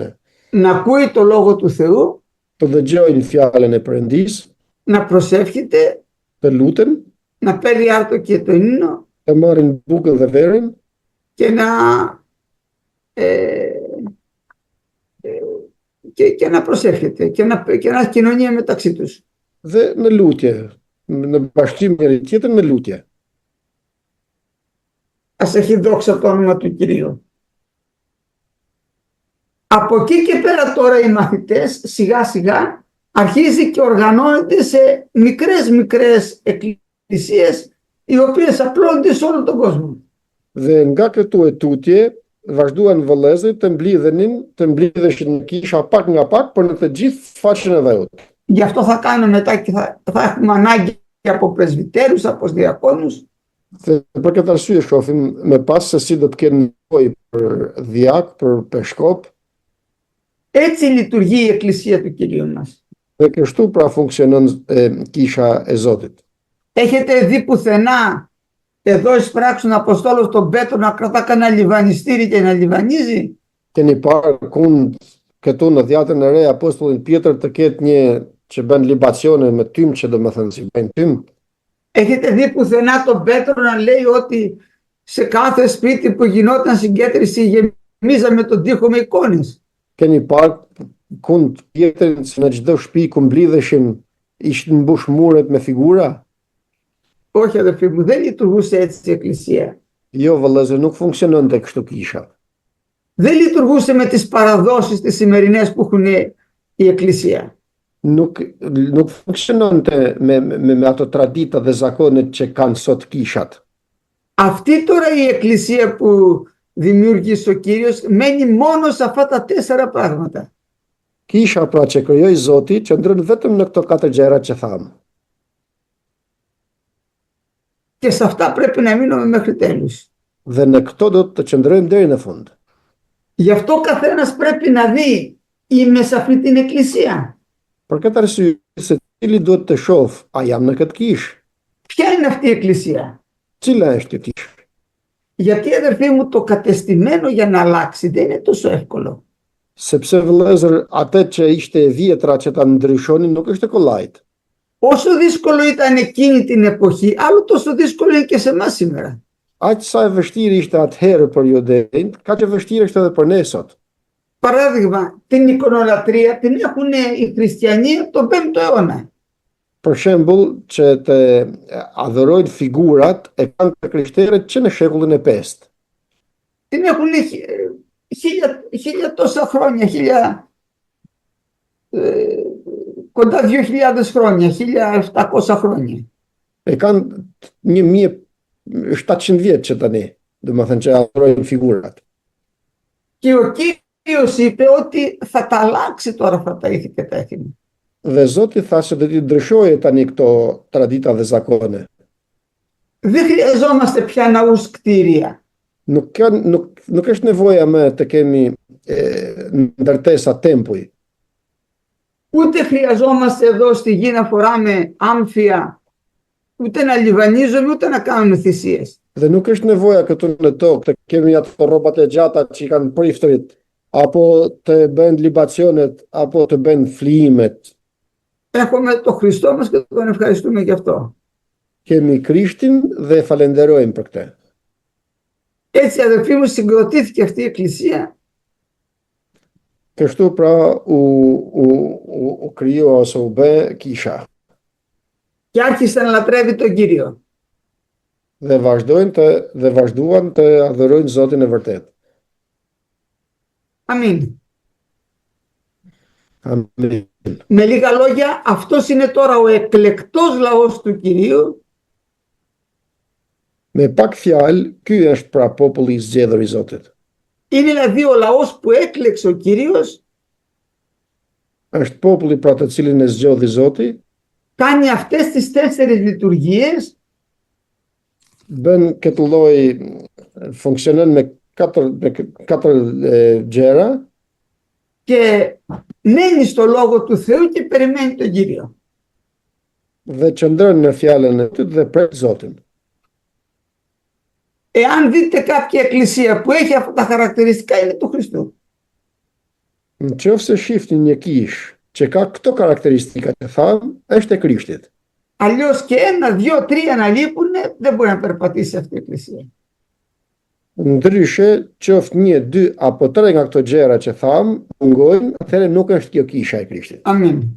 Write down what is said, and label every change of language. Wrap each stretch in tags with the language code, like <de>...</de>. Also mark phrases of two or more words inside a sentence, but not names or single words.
<el>Να ακούει το λόγο του Θεού,</el> <sq>Të dëgjojnë fjalën e Perëndis,</sq> <el>να προσεύχεται,</el> <sq>të luten,</sq> <el>να παίρνει άρτο και το ύμνο</el> <sq>të marrin bukën dhe verin</sq> <el>και και να προσεύχεται και να κοινωνία μεταξύ τους.</el> <sq>dhe në lutje, në bashkim njëri tjetër në lutje.</sq> <el>Ας έχει δόξα το όνομα του Κυρίου. Από εκεί και πέρα τώρα οι μαθητές σιγά σιγά αρχίζει και οργανώνεται σε μικρές εκκλησίες οι οποίες απλώνται σε όλο τον κόσμο.</el> <sq>Dhe nga këtu e tutje vazhduan vëllezërit të mblidheshin në kisha pak nga pak për në të gjithë faqen e dhëut.</sq> <el>Γι' αυτό θα κάνουμε μετά και θα έχουμε ανάγκη από πρεσβυτέρους, από διακόνους.</el> <sq>Dhe për këtë arsye shohim më pas se si do të kenë nevojë për diak, për peshkop.</sq> <el>Έτσι λειτουργεί η εκκλησία του Κυρίου μας.</el> <sq>Dhe kështu pra funksionon kisha e Zotit.</sq> <el>Έχετε δει πουθενά εδώ εις πράξουν Αποστόλος τον Πέτρο να κρατά κανένα λιβανιστήρι και να λιβανίζει?</el> <sq>Keni parë këtu në dhjatën e re apostullin Pjetër të ketë një që bën libacione me tym që domethënë si bëjnë tym?</sq> <el>Έχετε δει πουθενά τον Πέτρο να λέει ότι σε κάθε σπίτι που γινόταν συγκέντρηση γεμίζαμε τον τοίχο με εικόνες?</el> <sq>Keni parë Pjetrin se në çdo shtëpi ku mblidheshim ishin mbush muret me figura?</sq> <el>Όχι αδερφοί μου, δεν λειτουργούσε έτσι η εκκλησία.</el> <sq>Jo vëllezër, nuk funksiononte kështu kisha.</sq> <el>Δεν λειτουργούσε με τις παραδόσεις τις σημερινές που έχουν η εκκλησία.</el> <sq>Nuk funksiononte me ato tradita dhe zakonet që kanë sot kishat.</sq> <el>Αυτή τώρα η εκκλησία που δημιούργησε ο Κύριος μένει μόνο σε αυτά τα 4 πράγματα.</el> <sq>Kisha pra që krijoi Zoti qëndron vetëm në këto 4 gjëra që thamë.</sq> <el>Και σε αυτά πρέπει να μείνουμε μέχρι τέλους.</el> <sq>Dhe në këto do të qëndrojmë deri në fund.</sq> <el>Γι' αυτό ο καθένας πρέπει να δει είμαι σε αυτή την εκκλησία.</el> <sq>Për këtë arsye, se cili duhet të shoh, a jam në këtë kishë?</sq> <el>Ποια είναι αυτή η εκκλησία?</el> <sq>Cila është kjo kishë?</sq> <el>Γιατί αδερφοί μου το κατεστημένο για να αλλάξει δεν είναι τόσο εύκολο.</el> <sq>Sepse vëllezër, atë që ishte e vjetra që ta ndryshonin nuk është e kollajt.</sq> <el>Όσο δύσκολο ήταν εκείνη την εποχή, άλλο τόσο δύσκολο είναι και σε εμάς σήμερα.</el> <sq>Aq sa e vështirë ishte atëherë për judejt, kaq e vështirë është edhe për ne sot.</sq> <el>Παράδειγμα, την εικονολατρία την έχουν οι χριστιανοί τον 5ο αιώνα.</el> <sq>Për shembull, që të adhurojnë figurat e kanë të krishterët që në shekullin e 5.</sq> <el>Την έχουν χίλια τόσα χρόνια, κοντά 2.000 χρόνια, 1.700 χρόνια.</el> <sq>E kanë 1.700 vjet që tani, domethënë që adhurojnë figurat.</sq> <el>Και ο Κύριος είπε ότι θα τα αλλάξει τώρα αυτά τα ήθη και τα έθιμα.</el> <sq>Dhe Zoti tha se do t'i ndryshojë tani këto tradita dhe zakone.</sq> <el>Δεν χρειαζόμαστε πια ναούς κτίρια.</el> <sq>Nuk është nevoja më të kemi ndërtesa tempuj.</sq> <el>Ούτε χρειαζόμαστε εδώ στη γη να φοράμε άμφια, ούτε να λιβανίζουμε, ούτε να κάνουμε θυσίες.</el> <sq>Dhe nuk është nevoja këtu në tokë të kemi ato rrobat e gjata që i kanë priftrit, apo të bëjnë libacionet, apo të bëjnë flijimet.</sq> <el>Έχουμε το Χριστό μας και τον ευχαριστούμε γι' αυτό.</el> <sq>Kemi Krishtin dhe falenderojmë për këtë.</sq> <el>Έτσι, αδελφοί μου, συγκροτήθηκε αυτή η εκκλησία</el> <sq>Kështu pra u krijua ose u bë kisha</sq> <el>και άρχισε να λατρεύει τον Κύριο.</el> <sq>dhe vazhduan të adhurojnë Zotin e vërtet.</sq> <el>Αμήν.</el> <sq>Amin.</sq> <el>Με λίγα λόγια, αυτός είναι τώρα ο εκλεκτός λαός του Κυρίου,</el> <sq>Me pak fjalë, ky është pra populli i zgjedhur i Zotit.</sq> <el>είναι δηλαδή ο λαός που έκλεξε ο Κύριος,</el> <sq>Është populli pra të cilin e zgjodhi Zoti,</sq> <el>κάνει αυτές τις 4 λειτουργίες</el> <sq>bën këtë lloj funksionon me katër gjëra</sq> <el>και μένει στο Λόγο του Θεού και περιμένει τον Κύριο.</el> <sq>dhe qëndron në fjalën e Tij dhe pret Zotin.</sq> <el>Εάν δείτε κάποια εκκλησία που έχει αυτά τα χαρακτηριστικά, είναι του Χριστού.</el> <sq>Nëse shihni një kishë që ka këto karakteristika që tham, është e Krishtit.</sq> <el>Αλλιώς και 1, 2, 3 να λείπουν, δεν μπορεί να περπατήσει αυτή η εκκλησία.</el> <sq>Ndryshe, qoftë 1, 2 apo 3 nga këto gjëra që tham, mungojnë, atëherë nuk është kjo kisha e Krishtit.</sq> <el>Αμήν.</el>